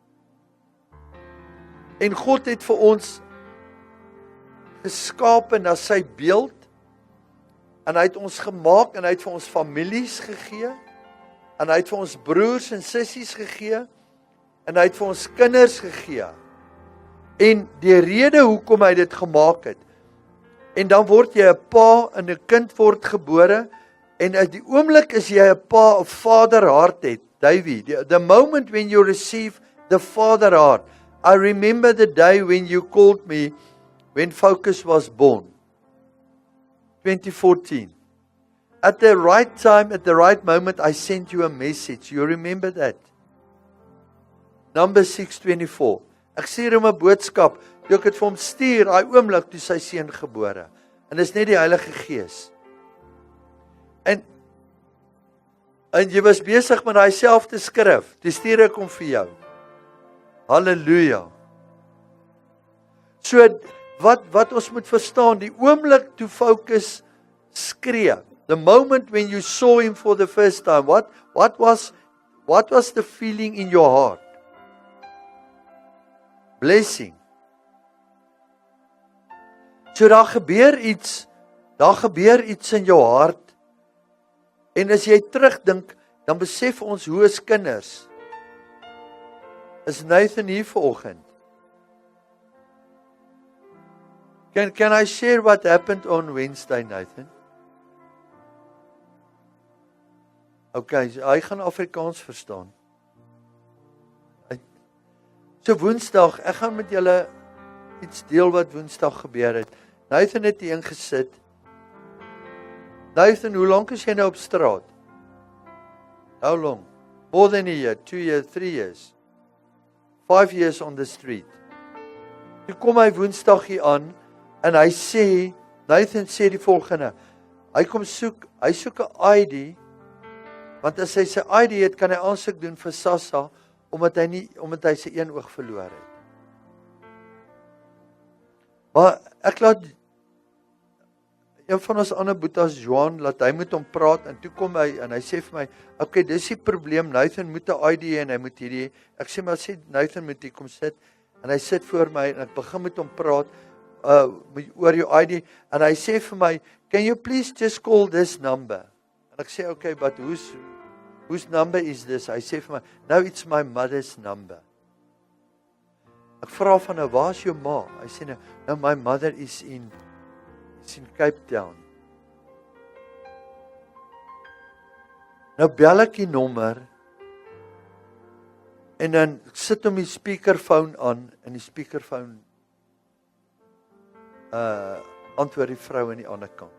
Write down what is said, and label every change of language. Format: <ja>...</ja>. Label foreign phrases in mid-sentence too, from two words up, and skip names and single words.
<af>En God het vir ons geskape na sy beeld, en hy het ons gemaak, en hy het vir ons families gegee, en hy het vir ons broers en sissies gegee, en hy het vir ons kinders gegee. En die rede hoekom hy dit gemaak het, en dan word jy 'n pa, en 'n kind word gebore, en as die oomblik is jy 'n pa, 'n vaderhart het, Davey,</af> <en>the moment when you receive the fatherhart, I remember the day when you called me, when Focus was born, 2014. At the right time, at the right moment, I sent you a message. You remember that? Number 6:24.</en> <af>Ek stuur hom 'n boodskap, toe ek het vir hom stuur, daai oomblik toe sy seun gebore. En dis net die Heilige Gees. En jy was besig met daai selfde skrif, toe stuur ek hom vir jou. Halleluja. So, wat ons moet verstaan, die oomblik toe Focus skree,</af> <en>The moment when you saw him for the first time, what was the feeling in your heart? Blessing.</en> <af>So daar gebeur iets in jou hart. En as jy terugdink, dan besef ons hoe as kinders. Is Nathan hier vanoggend?</af> <en>Can I share what happened on Wednesday, Nathan?</en> <af>Okay, hy gaan Afrikaans verstaan. So Woensdag, ek gaan met julle iets deel wat Woensdag gebeur het. Nathan het hier ingesit. Nathan, hoe lank is jy nou op straat?</af> <en>How long? More than a year, 2 years, 3 years. 5 years on the street.</en> <af>Toe kom hy Woensdag hier aan en hy sê, Nathan sê die volgende. Hy soek 'n ID, want as hy sy ID het, kan hy aansoek doen vir SASSA omdat hy sy een oog verloor het. Maar ek laat een van ons ander boetas, Johan, laat hy met hom praat en toe kom hy en hy sê vir my, okay, dis die probleem, Nathan moet 'n ID hê en hy moet hierdie, ek sê maar sê Nathan moet hier kom sit en hy sit voor my en ek begin met hom praat oor jou ID en hy sê vir my,</af> <en>can you please just call this number?</en> <af>En ek sê,</af> <en>okay, but whose number is this?</en> <af>Hy sê vir my,</af> <en>no, it's my mother's number.</en> <af>Ek vra van nou, waar is jou ma? Hy sê nou,</af> <en>my mother is in Cape Town.</en> <af>Nou bel ek die nommer en dan sit hom die speakerphone aan en die speakerphone antwoord die vrou aan die ander kant.</af>